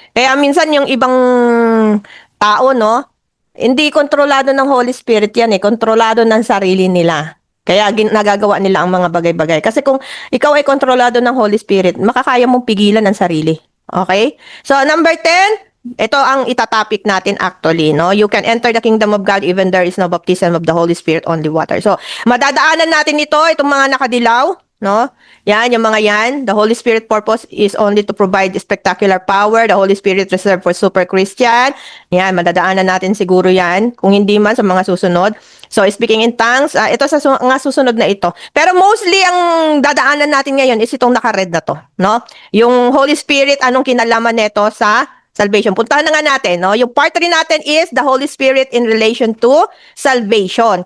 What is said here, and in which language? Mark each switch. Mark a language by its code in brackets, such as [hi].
[tl] Kaya minsan yung ibang tao, no, hindi kontrolado ng Holy Spirit yan eh. Kontrolado ng sarili nila. Kaya nagagawa nila ang mga bagay-bagay. Kasi kung ikaw ay kontrolado ng Holy Spirit, makakaya mong pigilan ang sarili. Okay? So, number 10, ito ang itatopic natin actually, no? [en] You can enter the kingdom of God even there is no baptism of the Holy Spirit, only water. [tl] So, madadaanan natin itong mga nakadilaw, no? Yan, yung mga yan. [en] The Holy Spirit purpose is only to provide spectacular power. The Holy Spirit reserved for super Christian. [tl] Yan, madadaanan natin siguro yan. Kung hindi man sa mga susunod. So, [en] speaking in tongues, [tl] ito sa mga susunod na ito. Pero mostly, ang dadaanan natin ngayon is itong naka-red na to, no? Yung Holy Spirit, anong kinalaman nito sa salvation. Puntahan na nga natin, no? [en] Yung part 3 natin is the Holy Spirit in relation to salvation.